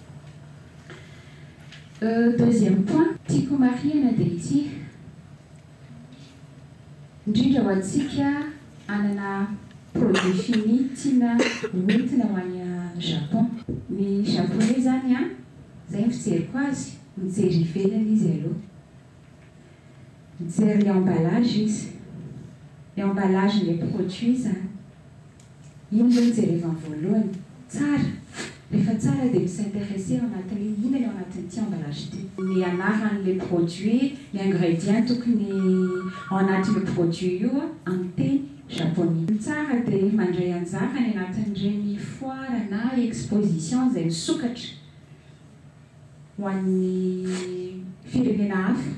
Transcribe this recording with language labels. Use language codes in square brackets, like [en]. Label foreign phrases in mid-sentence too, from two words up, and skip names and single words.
[fr] Deuxième point, [mg] tiako marihana dia ity indrindra ho antsika anana [fr] produit fini [mg] tiana hoentina ho any Japon. Ny japonais zany a zay fijeriko azy mijery ivelany izy aloha. Mijery l'emballage izy. [fr] L'emballage les produits zany. [mg] Ino zany jerevany voalohany tsara. Rehefa tsara dia s'intéresser anatin'ny ina ny anatin'ity emballage ity. Ny anaran'le produit, ny ingrédients tokony ao anatin'le produit io amin'ny teny japonais. Tsara dia mandray anjara ny anatin'ireny foire na exposition izay misokatra ho an'ny firenena hafa.